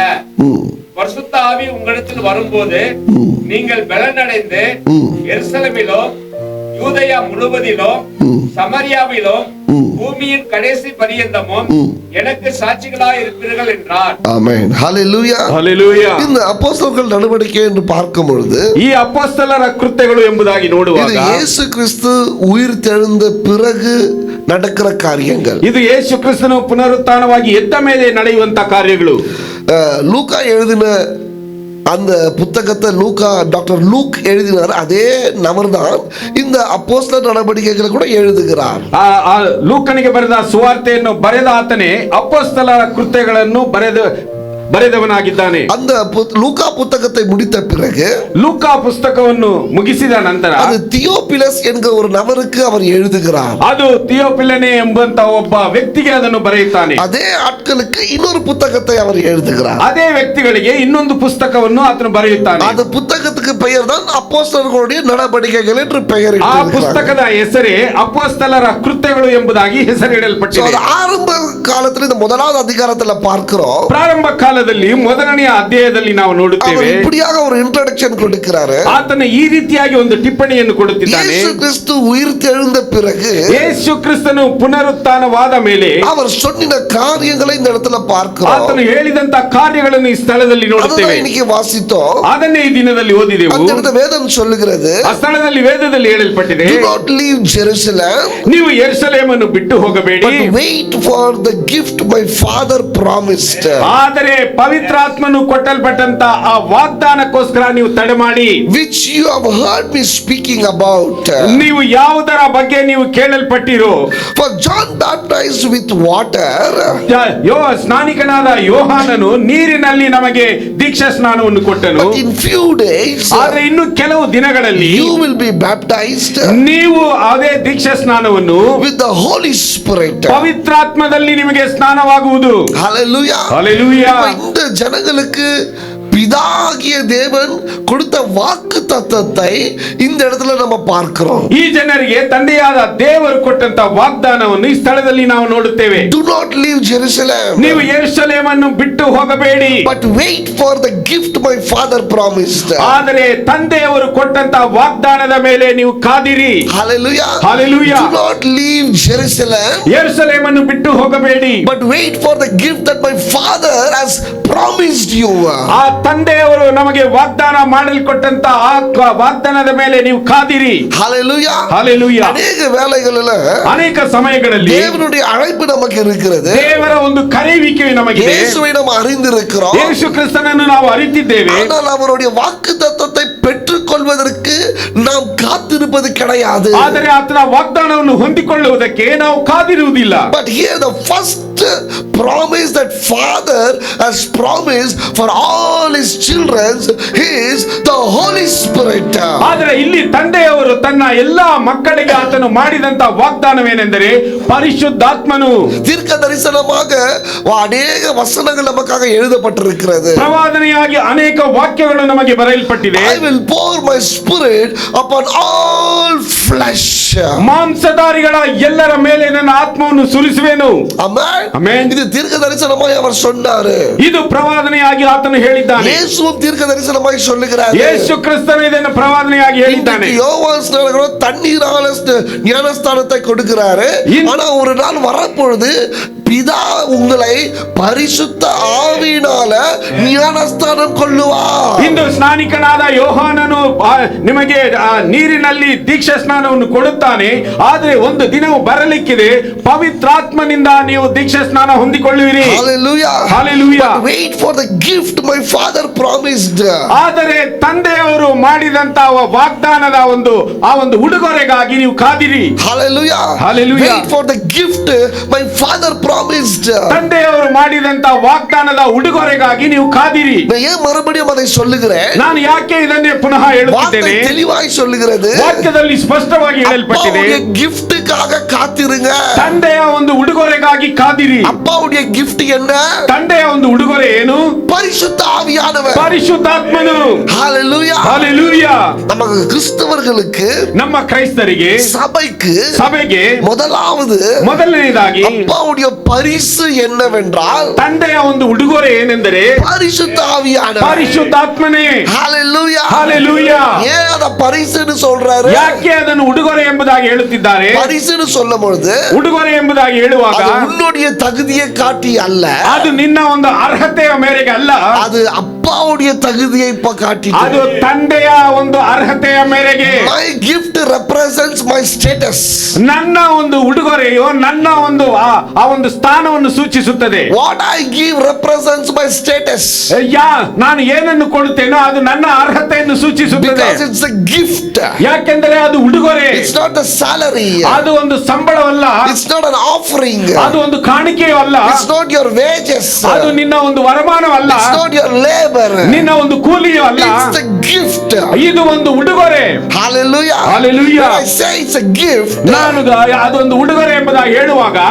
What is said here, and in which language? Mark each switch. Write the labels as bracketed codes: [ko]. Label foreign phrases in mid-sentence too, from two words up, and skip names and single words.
[ta] பரிசுத்த ஆவி உங்களிடத்தில் வரும்போது நீங்கள் பலனடைந்து எருசலேமிலும் யூதேயா முழுவதிலும் சமரியாவிலும் பூமியின் கடைசி பரியந்தமும் எனக்கு சாட்சிகளாய் இருப்பீர்கள் என்றார். ஆமென். ஹalleluya. ஹalleluya. இந்த அப்போஸ்தலர்கள் நடவடிக்கை என்று பார்க்கும் பொழுது [kn] ಈ ಅಪೊಸ್ತಲರ ಕೃತ್ಯಗಳು ಎಂಬುದಾಗಿ ನೋಡುವಾಗ [ta] இது இயேசு கிறிஸ்து உயிர்த்தெழுந்த பிறகு நடக்கிற காரியங்கள். [kn] ಇದು ಯೇಸು ಕ್ರಿಸ್ತನು ಪುನರುತ್ಥಾನವಾಗಿ ಎದ್ದ ಮೇಲೆ ನಡೆಯುವಂತ ಕಾರ್ಯಗಳು. [ta] லூக்கா எழுதின அந்த புத்தகத்தை டாக்டர் லூக் எழுதினார். அதே நபர் தான் இந்த அப்போஸ்தலர் நடவடிக்கைகளை கூட எழுதுகிறார். [kn] ಲೂಕನಿಗೆ ಬರೆದ ಸುವಾರ್ತೆಯನ್ನು ಬರೆದ ಆತನೇ ಅಪೊಸ್ತಲರ ಕೃತ್ಯಗಳನ್ನು ಬರೆದವನಾಗಿದ್ದಾನೆ. [ta] அந்த லூக்கா புத்தகத்தை முடித்த பிறகு [kn] ಲೂಕಾ ಪುಸ್ತಕವನ್ನು ಮುಗಿಸಿದ ನಂತರ [ta] அது தியோபிலஸ் என்கிற ஒரு நபருக்கு அவர் எழுதுகிறார். [kn] ಅದು தியோಪಿಲನೆ ಎಂಬಂತ ಒಬ್ಬ ವ್ಯಕ್ತಿಗೆ ಅದನ್ನು ಬರೆಯುತ್ತಾನೆ. [ta] அதே ஆட்களுக்கு இன்னொரு புத்தகத்தை அவர் எழுதுகிறார். [kn] ಅದೇ ವ್ಯಕ್ತಿಗಳಿಗೆ ಇನ್ನೊಂದು ಪುಸ್ತಕವನ್ನು ಆತನು ಬರೆಯುತ್ತಾನೆ. [ta] அந்த புத்தகத்துக்கு பெயர் தான் அப்போஸ்தலர்களுடைய நடவடிக்கைகள் என்று பெயர் [kn] ಆ ಪುಸ್ತಕದ ಹೆಸರೇ ಅಪೊಸ್ತಲರ ಕೃತ್ಯಗಳು ಎಂಬುದಾಗಿ ಹೆಸರಿಡಲ್ಪಟ್ಟಿದೆ. [ta] ஆரம்ப காலத்துல இந்த முதலாவது அதிகாரத்துல பார்க்கிறோம். [kn] ಪ್ರಾರಂಭ ಕಾಲದಲ್ಲಿ ಮೊದಲನೆಯ ಅಧ್ಯಾಯದಲ್ಲಿ ನಾವು ನೋಡುತ್ತೇವೆ, [ta] இப்படியாக ஒரு இன்ட்ரோடக்ஷன் கொடுக்கிறாரு. [kn] ಆತನ ಈ ರೀತಿಯಾಗಿ ಒಂದು ಟಿಪ್ಪಣಿಯನ್ನು ಕೊಡುತ್ತಿದ್ದಾನೆ. [ta] இயேசு கிறிஸ்து உயிர்த்தெழுந்த பிறகு, [kn] ಯೇಸು ಕ್ರಿಸ್ತನು ಪುನರುತ್ಥಾನವಾದ ಮೇಲೆ [ta] அவர் சொன்ன காரியங்களை இந்த இடத்துல பார்க்கிறோம். [kn] ಆತನು ಹೇಳಿದಂತ ಕಾರ್ಯಗಳನ್ನು ಈ ಸ್ಥಳದಲ್ಲಿ ನೋಡುತ್ತೇವೆ. [ta] இன்னைக்கு வாசித்தோம். [kn] ಅದನ್ನೇ ಈ ದಿನದಲ್ಲಿ ಓದಿದೆವು. [ta] அந்த இடத்துல வேதம் சொல்லுகிறது, [kn] ಆ ಸ್ಥಳದಲ್ಲಿ ವೇದದಲ್ಲಿ ಹೇಳಲ್ಪಟ್ಟಿದೆ, [en] do not leave Jerusalem, [kn] ನೀವು ಯೆರೂಸಲೇಮನ್ನು ಬಿಟ್ಟು ಹೋಗಬೇಡಿ, [en] but wait for the gift my father promised. [kn] ಆದರೆ ಪವಿತ್ರಾತ್ಮನು ಕೊಟ್ಟಲ್ಪಟ್ಟಂತ ಆ ವಾಗ್ದಾನಕ್ಕೋಸ್ಕರ ನೀವು ತಡೆ ಮಾಡಿ, [en] which you have heard me speaking about. [kn] ನೀವು ಯಾವುದರ ಬಗ್ಗೆ ನೀವು ಕೇಳಲ್ಪಟ್ಟಿರೋ, [en] for John baptized with water, [kn] ಸ್ನಾನಿಕನಾದ ಯೋಹಾನನು ನೀರಿನಲ್ಲಿ ನಮಗೆ ದೀಕ್ಷಾ ಸ್ನಾನವನ್ನು ಕೊಟ್ಟನು, [en] but in few days, [kn] ಆದರೆ ಇನ್ನು ಕೆಲವು ದಿನಗಳಲ್ಲಿ [en] you will be baptized, [kn] ನೀವು ಅದೇ ದೀಕ್ಷಾ ಸ್ನಾನವನ್ನು [en] with the Holy Spirit, [kn] ಪವಿತ್ರಾತ್ಮದಲ್ಲಿ ನಿಮಗೆ ಸ್ನಾನವಾಗುವುದು. [en] hallelujah. Hallelujah. [ta] இந்த ஜனங்களுக்கு பிதாகிய தேவன் கொடுத்த வாக்கு தத்தத்தை இந்த இடத்துல நம்ம பார்க்கிறோம். [kn] ಈ ಜನರಿಗೆ ತಂದೆಯಾದ ದೇವರು ಕೊಟ್ಟಂತ ವಾಗ್ದಾನವನ್ನು ಈ ಸ್ಥಳದಲ್ಲಿ ನಾವು ನೋಡುತ್ತೇವೆ. [en] Do not leave Jerusalem, [kn] ನೀವು ಯೆರೂಸಲೇಮನ್ನು ಬಿಟ್ಟು ಹೋಗಬೇಡಿ, [en] but wait for the gift my father promised. [kn] ಆದರೆ ತಂದೆಯವರು ಕೊಟ್ಟಂತ ವಾಗ್ದಾನದ ಮೇಲೆ ನೀವು ಕಾದಿರಿ. [en] Hallelujah. Hallelujah. Do not leave Jerusalem, [kn] ಯೆರೂಸಲೇಮನ್ನು ಬಿಟ್ಟು ಹೋಗಬೇಡಿ, [en] but wait for the gift that my father has promised you. [kn] ಆ ತಂದೆಯವರು ನಮಗೆ ವಾಗ್ದಾನ ಮಾಡಲ್ಕೊಟ್ಟಂತ ಆ ವಾಗ್ದಾನದ ಮೇಲೆ ನೀವು ಕಾದಿರಿ. [en] Hallelujah. Hallelujah. [ta] அநேக வேளைகளில் [kn] ಅನೇಕ ಸಮಯಗಳಲ್ಲಿ [ta] தேவனுடைய அழைப்பு நமக்கு இருக்கிறது. [kn] ದೇವರ ಒಂದು ಕರೆಯುವಿಕೆ ನಮಗಿದೆ. [ta] இயேசுவை நாம் அறிந்திருக்கிறோம். [kn] ಯೇಸು ಕ್ರಿಸ್ತನನ್ನು ನಾವು ಅರಿತಿದ್ದೇವೆ. [ta] ஆனால் அவருடைய வாக்குத்தத்தத்தை பெற்றுக்கொள்வதற்கு நாம் காத்திருப்பது கிடையாது. [kn] ಆದರೆ ಆತನ ವಾಗ್ದಾನವನ್ನು ಹೊಂದಿಕೊಳ್ಳುವುದಕ್ಕೆ ನಾವು ಕಾದಿರುವುದಿಲ್ಲ. [en] But here the first promise that Father has promised for all all his children is the Holy Spirit. [kn] ಆದರೆ ಇಲ್ಲಿ ತಂದೆಯವರು ತನ್ನ ಎಲ್ಲಾ ಮಕ್ಕಳಿಗೆ ಆತನು ಮಾಡಿದಂತ ವಾಗ್ದಾನವೇನೆಂದರೆ ಪರಿಶುದ್ಧಾತ್ಮನು. [ta] தீர்க்க தரிசனமாக அநேக வசனங்கள் நமக்காக எழுதப்பட்டிருக்கிறது. [kn] ಪ್ರವಾದನೆಯಾಗಿ ಅನೇಕ ವಾಕ್ಯಗಳು ನಮಗೆ ಬರೆಯಲ್ಪಟ್ಟಿದೆ. [en] I will pour my spirit upon all flesh. [kn] ಮಾಂಸಧಾರಿಗಳ ಎಲ್ಲರ ಮೇಲೆ ನನ್ನ ಆತ್ಮವನ್ನು ಸುರಿಸುವೆನು. [en] Amen. Amen. [ta] இது தீர்க்க தரிசனமாய் அவர் சொன்னாரு. [kn] ಇದು ಪ್ರವಾದನೆಯಾಗಿ ಆತನು ಹೇಳಿದ್ದಾನೆ. [ta] இயேசுவும் தீர்க்க தரிசனமாய் சொல்லுகிறார். [kn] ಯೇಸು ಕ್ರಿಸ್ತನು ಇದನ್ನು ಪ್ರವಾದನೆಯಾಗಿ ಹೇಳಿದ್ದಾನೆ. [ta] யோவான் ஸ்நானகர் தண்ணீரால ஞானஸ்தானத்தை கொடுக்கிறாரு. ஆனா ஒரு நாள் வரப்பொழுது பிதா உங்களை பரிசுத்த ஆவியினால ஞானஸ்தானம் கொள்ளுவார். [kn] ಇಂದು ಸ್ನಾನಿಕನಾದ ಯೋಹಾನನು ನಿಮಗೆ ನೀರಿನಲ್ಲಿ ದೀಕ್ಷಾ ಸ್ನಾನವನ್ನು ಕೊಡುತ್ತಾನೆ. ಆದರೆ ಒಂದು ದಿನವು ಬರಲಿಕ್ಕಿದೆ, ಪವಿತ್ರಾತ್ಮನಿಂದ ನೀವು ದೀಕ್ಷಾ ಸ್ನಾನ ಹೊಂದಿಕೊಳ್ಳುವಿರಿ. [en] Hallelujah. Hallelujah. But wait for the gift my father promised. [kn] ಆದರೆ ತಂದೆಯವರು ಮಾಡಿದಂತ ವಾಗ್ದಾನದ ಆ ಒಂದು ಉಡುಗೊರೆಗಾಗಿ ನೀವು ಕಾದಿರಿ. [en] Hallelujah. Hallelujah. Wait for the gift my father promised. [kn] ತಂದೆಯವರು ಮಾಡಿದಂತ ವಾಗ್ದಾನದ ಉಡುಗೊರೆಗಾಗಿ ನೀವು ಕಾದಿರಿ. [ta] நான் ஏன் மறுபடியும் அதை சொல்லுகிறேன்? [kn] ನಾನು ಯಾಕೆ ಇದನ್ನೇ ಪುನಃ ಹೇಳುತ್ತಿದ್ದೇನೆ? [ta] வார்த்தை தெளிவாய் சொல்லுகிறது. [kn] ವಾಕ್ಯದಲ್ಲಿ ಸ್ಪಷ್ಟವಾಗಿ ಹೇಳಲ್ಪಟ್ಟಿದೆ, [ta] அப்பாவுடைய கிஃப்ட்டுக்காக காத்திருங்க. [kn] ತಂದೆಯ ಒಂದು ಉಡುಗೊರೆಗಾಗಿ ಕಾದಿರಿ. [ta] அப்பாவுடைய gift என்ன? [kn] ತಂದೆಯ ಒಂದು ಉಡುಗೊರೆ ಏನು? [ta] பரிசுத்த ஆவியானவர். [kn] ಪರಿಶುದ್ಧಾತ್ಮನು. [en] Hallelujah. Hallelujah. [ta] நமக்கு கிறிஸ்தவர்களுக்கு, [kn] ನಮ್ಮ ಕ್ರೈಸ್ತರಿಗೆ, ಸಭೆಗೆ ಮೊದಲನೇದಾಗಿ [ta] அப்பாவுடைய பரிசு என்னவென்றால் [kn] ತಂದೆಯ ಒಂದು ಉಡುಗೊರೆ ಏನೆಂದರೆ [ta] பரிசுத்த ஆவியானவர். [kn] ಪರಿಶುದ್ಧಾತ್ಮನೇ. [en] Hallelujah. Hallelujah. [ta] ஏன் அத பரிசுன்னு சொல்றாரு? [kn] ಯಾಕೆ ಅದನ್ನು ಉಡುಗೊರೆ ಎಂಬುದಾಗಿ ಹೇಳುತ್ತಿದ್ದಾರೆ? [ta] பரிசுன்னு சொல்லும்போது [kn] ಉಡುಗೊರೆ ಎಂಬುದಾಗಿ ಹೇಳುವಾಗ [ta] அது உன்னுடைய தகுதியை காட்டி அல்ல, [kn] ಅದು ನಿನ್ನ ಒಂದು ಅರ್ಹತೆಯ ಮೇರೆಗೆ ಅಲ್ಲ, [ta] அது அப்பாவுடைய தகுதியை இப்ப காட்டி. [kn] ಅದು ತಂದೆಯ ಒಂದು ಅರ್ಹತೆಯ ಮೇರೆಗೆ. [en] My gift represents my status. [kn] ನನ್ನ ಒಂದು ಉಡುಗೊರೆಯು ನನ್ನ ಒಂದು ಆ ಒಂದು ಸ್ಥಾನವನ್ನು ಸೂಚಿಸುತ್ತದೆ. [en] What I give represents my status. [kn] ನಾನು ಏನನ್ನು ಕೊಡುತ್ತೇನೋ ಅದು ನನ್ನ ಅರ್ಹತೆಯನ್ನು ಸೂಚಿಸುತ್ತದೆ. [en] Because it's a gift. [kn] ಯಾಕೆಂದರೆ ಅದು ಉಡುಗೊರೆ. [en] It's not a salary. [kn] ಅದು ಒಂದು ಸಂಬಳವಲ್ಲ. [en] It's not an offering. [kn] ಅದು ಒಂದು ಕಾಣಿಕೆಯೂ ಅಲ್ಲ. [en] It's not your wages. [kn] ಅದು ನಿನ್ನ ಒಂದು ವರಮಾನವಲ್ಲ. [en] It's not your labor. [kn] ನಿನ್ನ ಒಂದು ಕೂಲಿಯೂ ಅಲ್ಲ. [en] It's a gift. [kn] ಇದು ಒಂದು ಉಡುಗೊರೆ. [en] Hallelujah. Hallelujah. When I say it's a gift, [kn] ನಾನು ಅದೊಂದು ಉಡುಗೊರೆ ಎಂಬುದಾಗಿ ಹೇಳುವಾಗ